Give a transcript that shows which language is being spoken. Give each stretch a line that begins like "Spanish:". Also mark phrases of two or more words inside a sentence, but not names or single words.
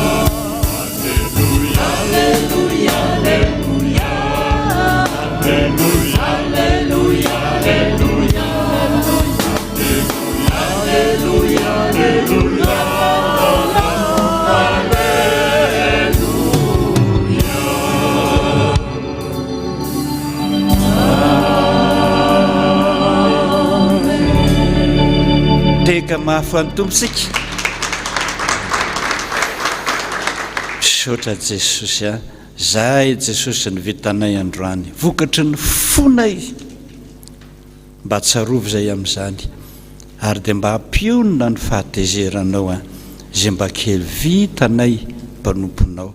Latin: Alleluia, alleluia, alleluia, alleluia, alleluia, alleluia, alleluia, alleluia.
Malagasy: Teka mahafan'ny tomposika. Misaotra Jesosy a, zahay Jesosy ny vitanay androany, vokatry ny fonay mba tsarovy zay amin'izany, ary dia mba hampionona ny fahatezeranao a, zay mba kely vitanay mpanomponao.